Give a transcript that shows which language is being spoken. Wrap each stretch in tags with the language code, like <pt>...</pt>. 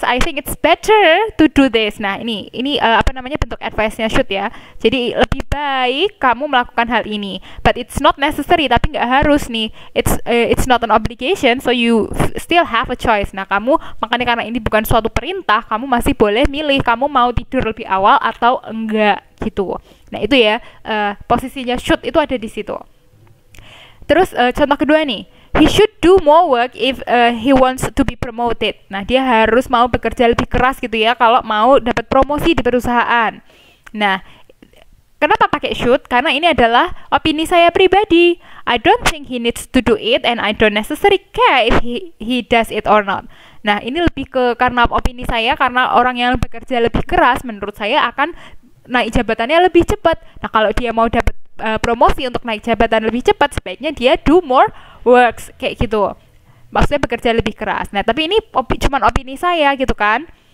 <en>I think it's better to do this.</en> <id>Nah, ini bentuk advice-nya should ya. Jadi lebih baik kamu melakukan hal ini.</id> <en>But it's not necessary,</en> <id>tapi nggak harus nih.</id> <en>It's not an obligation, so you still have a choice.</en> <id>Nah, makanya karena ini bukan suatu perintah, kamu masih boleh milih kamu mau tidur lebih awal atau enggak gitu. Nah, itu ya posisinya should itu ada di situ. Terus contoh kedua nih.</id> <en>He should do more work if he wants to be promoted.</en> <id>Nah, dia harus mau bekerja lebih keras gitu ya kalau mau dapat promosi di perusahaan. Nah, kenapa pakai should? Karena ini adalah opini saya pribadi.</id> <en>I don't think he needs to do it and I don't necessarily care if he does it or not.</en> <id>Nah, ini lebih ke karena opini saya, karena orang yang bekerja lebih keras menurut saya akan naik jabatannya lebih cepat. Nah, kalau dia mau dapat promosi untuk naik jabatan lebih cepat, sebaiknya dia</id> <en>do more works</en> <id>kayak gitu. Maksudnya bekerja lebih keras. Nah, tapi ini cuman opini saya gitu kan.</id>